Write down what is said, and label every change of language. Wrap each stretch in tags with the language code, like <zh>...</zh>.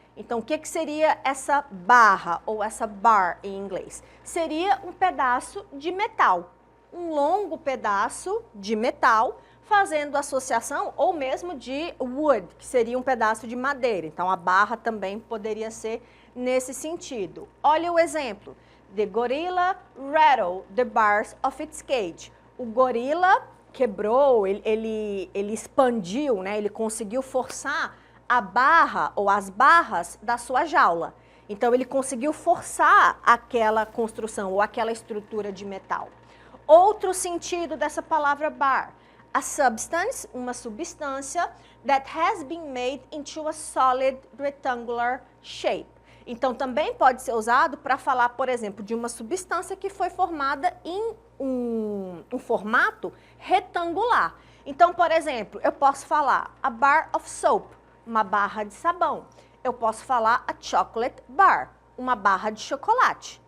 <pt>Então, o que seria essa barra ou essa bar em inglês? Seria um pedaço de metal, um longo pedaço de metal, fazendo associação ou mesmo de wood, que seria um pedaço de madeira. Então, a barra também poderia ser nesse sentido. Olha o exemplo.</pt> <en>The gorilla rattled the bars of its cage.</en> <pt>O gorila quebrou, ele expandiu, né? Ele conseguiu forçar a barra ou as barras da sua jaula. Então, ele conseguiu forçar aquela construção ou aquela estrutura de metal. Outro sentido dessa palavra bar.</pt> <en>A substance,</en> <pt>uma substância</pt> <en>that has been made into a solid rectangular shape.</en> <pt>Então, também pode ser usado para falar, por exemplo, de uma substância que foi formada em um formato retangular. Então, por exemplo, eu posso falar</pt> <en>a bar of soap,</en> <pt>uma barra de sabão. Eu posso falar</pt> <en>a chocolate bar,</en> <pt>uma barra de chocolate.</pt>